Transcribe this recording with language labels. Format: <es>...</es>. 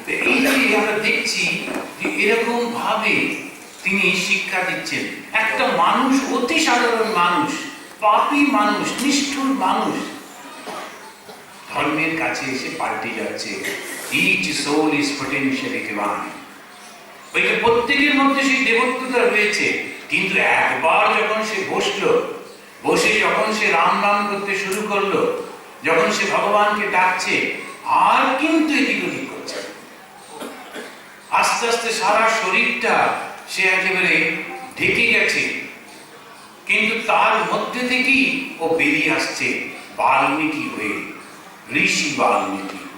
<bn>এই যে আমরা দেখছি যে এরকম ভাবে তিনি শিক্ষা দিচ্ছেন। একটা মানুষ, অতি সাধারণ মানুষ, পাপী মানুষ, নিষ্ঠুর মানুষ, ধর্মের কাছে এসে পাল্টে যাচ্ছে।</bn> <en>Each soul is potentially divine.</en> <bn>ওইটা প্রত্যেকের মধ্যে সেই দেবত্বতা রয়েছে। কিন্তু একবার যখন সে বসলো, বসে যখন সে রাম রাম করতে শুরু করলো, যখন সে ভগবানকে ডাকছে, আর কিন্তু এদিক ওদিক করছে। আস্তে আস্তে সারা শরীরটা সে একেবারে ঢেকে গেছে, কিন্তু তার মধ্যে থেকেই ও বেরিয়ে আসছে বাল্মীকি হয়ে, ঋষি বাল্মীকি।</bn>